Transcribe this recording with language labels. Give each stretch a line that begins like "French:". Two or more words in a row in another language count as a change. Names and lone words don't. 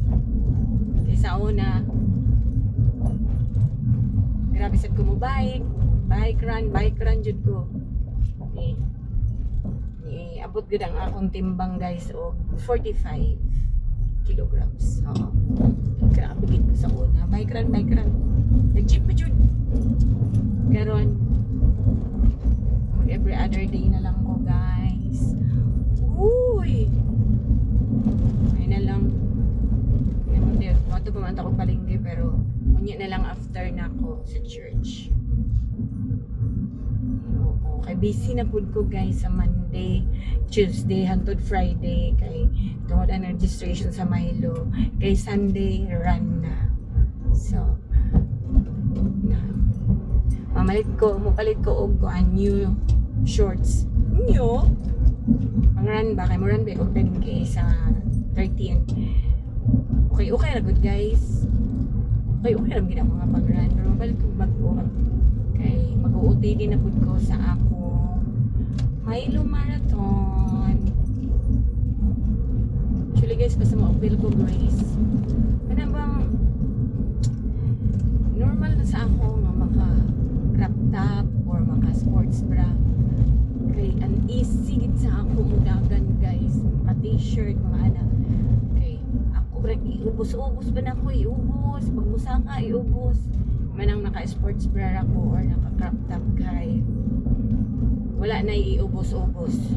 Cebuano: Kaya sa una grabe sad ko mo bike run jud ko. Abot gud ang akong timbang guys o 45 kilograms. Oo. Grabe gid ko sa una.
English: Bike run.
Cebuano: Nag-jeep pa jud. Karon every other day na lang ko guys. Uy. Ay na lang.
Filipino: Naman din.
Cebuano: Wato pa man ako palengke pero unya na lang after na ako sa church. Kay busy na pud ko guys sa Monday, Tuesday hangtod Friday kay tungod ang registration sa Milo. Kay
English: Sunday run
Cebuano: na. So mapalit ko og
English: new shorts.
Cebuano: New ang run ba kay mo run ba og 10K sa 13. Okay ra
English: good guys.
Cebuano: Okay ra gid ang mga pag-run pero mapalit ko bago kay mag-OOTD na pud ko sa ako Milo Marathon.
English: Actually guys,
Cebuano: basta ma-appeal ko Grace.
Filipino: Ano bang
Cebuano: normal na sa ako nga maka
English: crop top
Cebuano: or maka
English: sports bra.
Cebuano: Kay an easy gid sa ako mudagan guys. Maka t-shirt, mga anak. Kay ako brag iubos-ubos ba na ako iubos. Pag musaka iubos. Manang naka-sports bra ako or naka-crop top kay wala na iubos-ubos.